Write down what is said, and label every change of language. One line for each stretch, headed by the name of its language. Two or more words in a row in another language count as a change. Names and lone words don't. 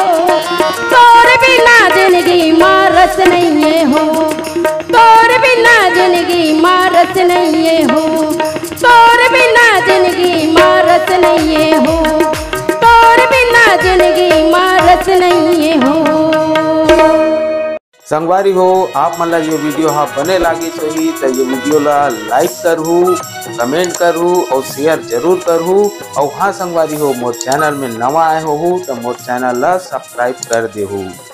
Chhattisgarhi: तोर बिना जिंदगी मारस नहीं है हो। तोर बिना जिंदगी मारस नहीं है हो। तोर बिना जिंदगी मारस नहीं है हो। तोर बिना जिंदगी मारस नहीं है हो। संगवारी हो आप मन ला ये वीडियो हा बने लागी सही तो ये वीडियो ला लाइक करहू, कमेंट करहू और शेयर जरूर करहू। और हाँ संगवारी हो मोर चैनल में नवा आए हो तो मोर चैनल ला सब्सक्राइब कर देहू।